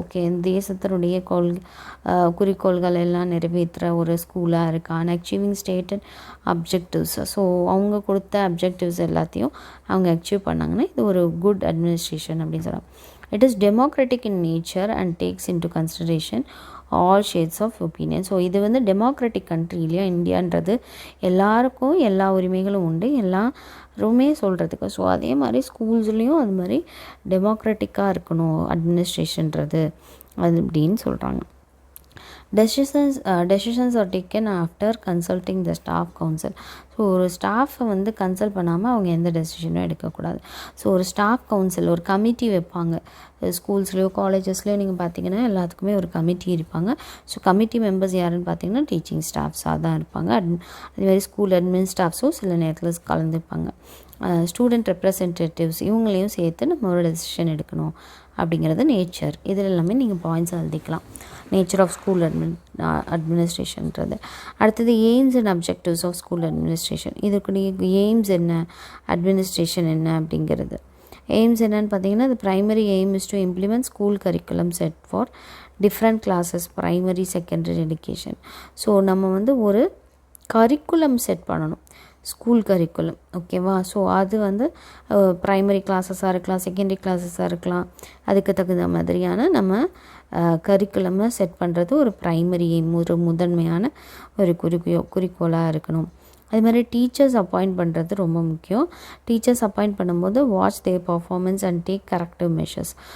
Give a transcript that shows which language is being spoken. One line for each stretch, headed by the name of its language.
Tamil: Okay, தேசத்தினுடைய குறிக்கோள்கள் எல்லாம் நிறைவேற்றுற ஒரு ஸ்கூலாக இருக்கா,
English: And achieving stated objectives.
Tamil: So அவங்க கொடுத்த அப்ஜெக்டிவ்ஸ் எல்லாத்தையும் அவங்க அச்சீவ் பண்ணாங்கன்னா இது ஒரு குட் அட்மினிஸ்ட்ரேஷன் அப்படின்னு சொல்லலாம்.
English: It is democratic in nature and takes into consideration all shades of opinion.
Tamil: So இது வந்து டெமோக்ராட்டிக் கண்ட்ரி இல்லையா இந்தியான்றது, எல்லாருக்கும் எல்லா உரிமைகளும் உண்டு, எல்லாருமே சொல்கிறதுக்கு. ஸோ அதே மாதிரி ஸ்கூல்ஸ்லேயும் அது மாதிரி டெமோக்ராட்டிக்காக இருக்கணும் அட்மினிஸ்ட்ரேஷன்றது அது அப்படின்னு சொல்கிறாங்க.
English: Decisions are taken after consulting the staff council.
Tamil: So ஒரு ஸ்டாஃபை வந்து கன்சல்ட் பண்ணாமல் அவங்க எந்த டெசிஷனும் எடுக்கக்கூடாது. ஸோ ஒரு ஸ்டாஃப் கவுன்சில், ஒரு கமிட்டி வைப்பாங்க. ஸ்கூல்ஸ்லேயோ காலேஜஸ்லேயோ நீங்கள் பார்த்தீங்கன்னா எல்லாத்துக்குமே ஒரு கமிட்டி இருப்பாங்க. ஸோ கமிட்டி மெம்பர்ஸ் யாருன்னு பார்த்தீங்கன்னா டீச்சிங் ஸ்டாஃப்ஸாக தான் இருப்பாங்க. அதேமாதிரி ஸ்கூல் அட்மின் ஸ்டாஃப்ஸும் சில நேரத்தில் கலந்துப்பாங்க. ஸ்டூடெண்ட் ரெப்ரசன்டேட்டிவ்ஸ் இவங்களையும் சேர்த்து நம்ம ஒரு டெசிஷன் எடுக்கணும் அப்படிங்கிறது நேச்சர். இதில் எல்லாமே நீங்கள் பாயிண்ட்ஸ் எழுதிக்கலாம். Nature of school அட்மினிஸ்ட்ரேஷன்றது. அடுத்தது AIIMS and objectives of school administration. இதுக்குடைய AIIMS என்ன, அட்மினிஸ்ட்ரேஷன் என்ன அப்படிங்கிறது. எய்ம்ஸ் என்னன்னு பார்த்தீங்கன்னா,
English: the primary aim is to implement school curriculum set for different classes, primary, secondary education.
Tamil: So நம்ம வந்து ஒரு கரிக்குலம் செட் பண்ணணும். School curriculum. ஓகேவா? ஸோ அது வந்து ப்ரைமரி கிளாஸஸாக இருக்கலாம், செகண்டரி கிளாஸஸாக இருக்கலாம். அதுக்கு தகுந்த மாதிரியான நம்ம கரிக்குலமை செட் பண்ணுறது ஒரு ப்ரைமரி ஒரு முதன்மையான ஒரு குறிக்கோளாக இருக்கணும். அது மாதிரி டீச்சர்ஸ் அப்பாயிண்ட் பண்ணுறது ரொம்ப முக்கியம். டீச்சர்ஸ் அப்பாயிண்ட் பண்ணும்போது
English: Watch their performance and take corrective measures.